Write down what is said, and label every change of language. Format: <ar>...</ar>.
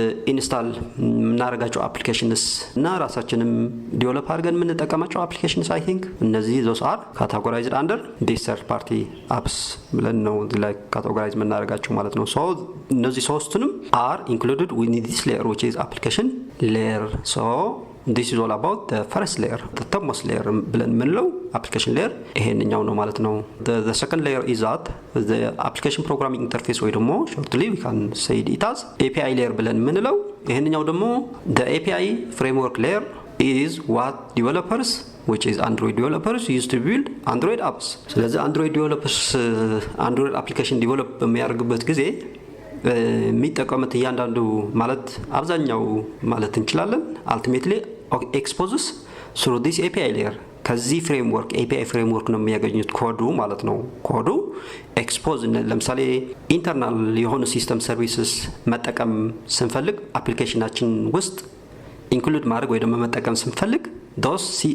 <en>ኢንስታል</en> <am>የምናደርጋቸው አፕሊኬሽንስ እና ራሳችንም ዲቨሎፕ አድርገን የምንጠቀማቸው አፕሊኬሽንስ</am> <en>አይ ቲንክ እነዚህ ዞስ አር ካታጎራይዝድ አንደር ዲስ ሰርድ ፓርቲ አፕስ</en> <am>ብለን ነው ላይ</am> <en>ካታጎራይዝ</en> <am>የምናደርጋቸው ማለት ነው።</am> <en>ሶ</en> <am>እነዚህ ሶስቱንም</am> <en>አር ኢንክሉድድ ዊዝ ዲስ ሌየር which is application layer. So this is all about the first layer, the topmost layer ብለን የምንለው application layer</en> <am>ይሄንኛው ነው ማለት ነው።</am> <en>The second layer is that the application programming interface ወይ ደግሞ shortly we can say it as API layer</en> <am>ብለን የምንለው ይሄንኛው ደግሞ</am> <en>the API framework layer is what developers which is Android developers used to build Android apps.</en> <am>ስለዚህ Android developers Android application develop በሚያደርጉበት ጊዜ የሚጠቀሙት እያንዳንዱ ማለት አብዛኛው ማለት እንችላለን</am> <en>ultimately exposes through this API layer</en> <am>ከዚህ ፍሬምወርክ API ፍሬምወርክ ነው የሚያገኙት ኮዱ ማለት ነው። ኮዱ ኤክስፖዝ ለምሳሌ ኢንተርናል የሆኑ ሲስተም ሰርቪስስ መጠቀም ስንፈልግ አፕሊኬሽናችን ውስጥ ኢንክሉድ ማድረግ ወይ ደግሞ መጠቀም ስንፈልግ those</am>